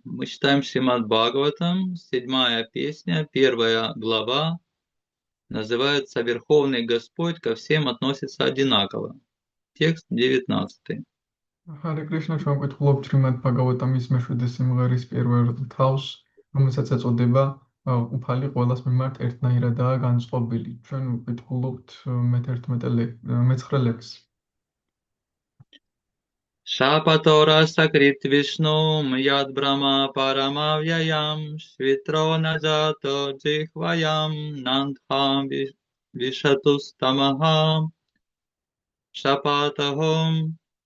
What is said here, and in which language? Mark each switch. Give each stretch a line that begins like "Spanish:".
Russian: Мы читаем Шримад Бхагаватам, 7-я песня, 1 глава. Называется «Верховный Господь ко всем относится одинаково». Текст 19.
Georgian: Хари Кришна, ჩვენ ვკითხულობთ შრიმად ბჰაგავატამის მე-7 სიმღერის პირველ თავს, რომელსაც ეწოდება უფალი ყველას მიმართ ერთნაირადაა განწყობილი. ჩვენ ვკითხულობთ მე-9 ლექსს.
Sanskrit: Шапатора Сакрит Вишнум Яд Брама Парамавьяям Швитро Наджато Джихваям Нандхам Вишатустамахам Шапатахом.